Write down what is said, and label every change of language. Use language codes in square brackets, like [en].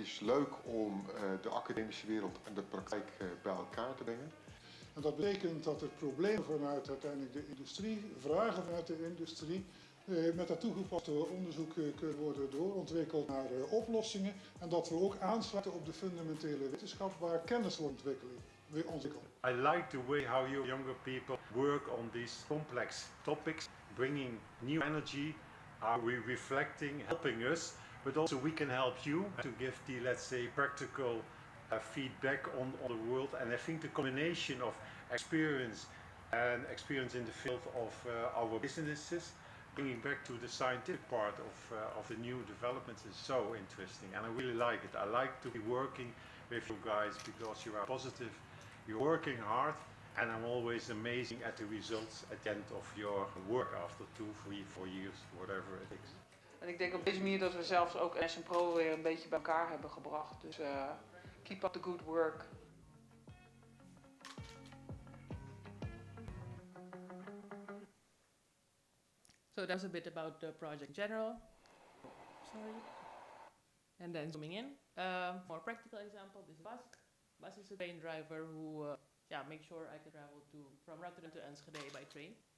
[nl] Het is leuk om de academische wereld en de praktijk bij elkaar te brengen. En dat betekent dat er problemen vanuit uiteindelijk de industrie, vragen vanuit de industrie, met dat toegepaste onderzoek kunnen worden doorontwikkeld naar oplossingen. En dat we ook aansluiten op de fundamentele wetenschap waar kennis wordt ontwikkeld. [en] I like the way how you younger people work on these complex topics, bringing new energy, how we reflecting, helping us, but also we can help you to give the, let's say, practical feedback on the world. And I think the combination of experience and experience in the field of our businesses, bringing back to the scientific part of the new developments is so interesting, and I really like it. I like to be working with you guys because you are positive, you're working hard, and I'm always amazing at the results at the end of your work after 2, 3, 4 years, whatever it is. [nl] En ik denk op deze manier dat we zelfs ook NS en Pro weer een beetje bij elkaar hebben gebracht. [en] Dus keep up the good work. So that's a bit about the project in general. Sorry. And then zooming in, more practical example, this is Bas. Bas is a train driver who makes sure I can travel from Rotterdam to Enschede by train.